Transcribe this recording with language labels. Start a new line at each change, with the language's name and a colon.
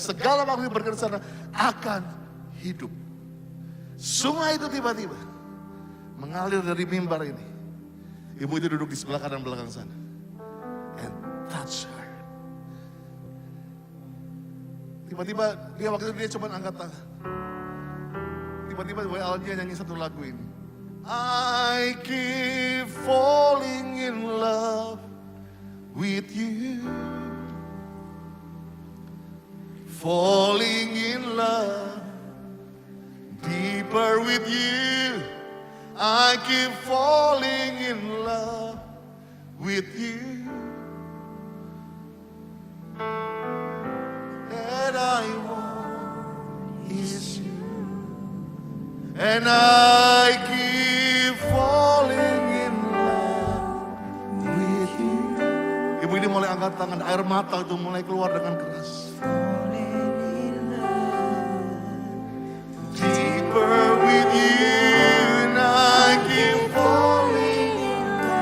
Indonesian: Segala makhluk bergerak sana akan hidup. Sungai itu tiba-tiba mengalir dari mimbar ini. Ibu itu duduk di sebelah kanan belakang sana.
English: And touch her.
Indonesian: Tiba-tiba dia waktu itu dia cuma angkat tangan. Tiba-tiba WL-nya nyanyi satu lagu ini.
English: I keep falling in love with you. Falling in love deeper with you. I keep falling in love with you. And I want is you. And I keep falling in love with you.
Indonesian: Ibu ini mulai angkat tangan, air mata itu mulai keluar dengan keras.
English: Falling in love deeper with you. And I keep falling in